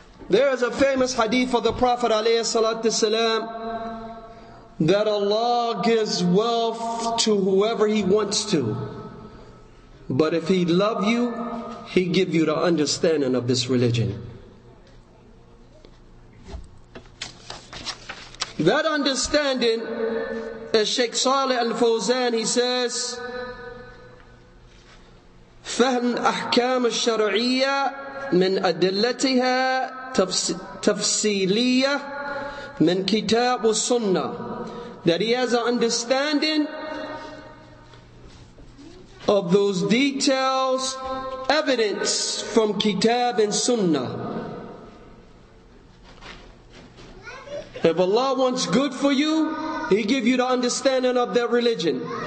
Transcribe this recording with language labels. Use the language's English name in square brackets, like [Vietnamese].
[English] There is a famous hadith of the Prophet ﷺ that Allah gives wealth to whoever He wants to. But if He love you, He give you the understanding of this religion. That understanding, as Sheikh Saleh Al-Fawzan, he says, [Arabic] فهم أحكام الشرعية من أدلتها تفصيلية من كتاب والسنة. [English] That he has an understanding of those details, evidence from Kitab and Sunnah. If Allah wants good for you, He give you the understanding of their religion.